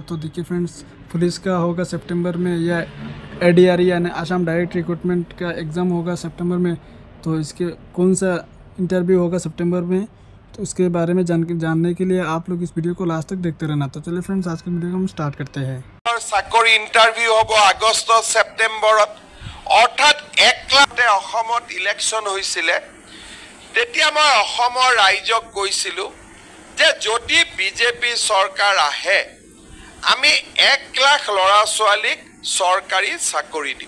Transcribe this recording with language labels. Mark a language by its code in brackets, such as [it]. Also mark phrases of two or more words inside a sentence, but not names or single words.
[hi] तो देखिए फ्रेंड्स, पुलिस का होगा सितंबर में, या एडीआरई यानी असम डायरेक्ट रिक्रूटमेंट का एग्ज़ाम होगा सितंबर में। तो इसके कौन सा इंटरव्यू होगा सितंबर में, तो उसके बारे में जानने के लिए आप लोग इस वीडियो को लास्ट तक देखते रहना। तो चलिए फ्रेंड्स, आज के वीडियो को हम स्टार्ट करते हैं। [as] চাকৰি ইন্টাৰভিউ হ'ব আগষ্ট ছেপ্টেম্বৰত, অৰ্থাৎ 1 লাখতে অসমত ইলেকশ্যন হৈছিলে। তেতিয়া মই অসমৰ ৰাইজক কৈছিলোঁ যে যদি বিজেপি চৰকাৰ আহে আমি 1 লাখ ল'ৰা ছোৱালীক চৰকাৰী চাকৰি দিম।